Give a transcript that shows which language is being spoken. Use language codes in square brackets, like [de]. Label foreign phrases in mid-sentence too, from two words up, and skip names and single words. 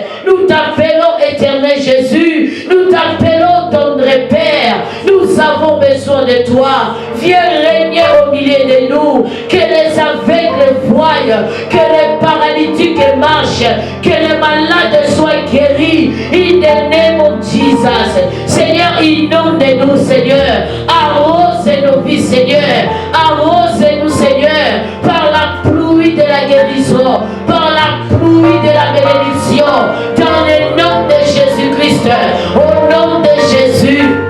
[fr] Nous t'appelons, éternel Jésus. Nous t'appelons, tendre Père. Nous avons besoin de toi. Viens régner au milieu de nous. Que les aveugles voient. Que les paralytiques marchent. Que les malades soient guéris. [en] In the name of Jesus. [fr] Seigneur, inonde-nous, Seigneur. Arrose nos vies, Seigneur. Arrose-nous, Seigneur. Par la pluie de la guérison. Par la pluie de la bénédiction. Dans le nom de Jésus-Christ. Au nom de Jésus.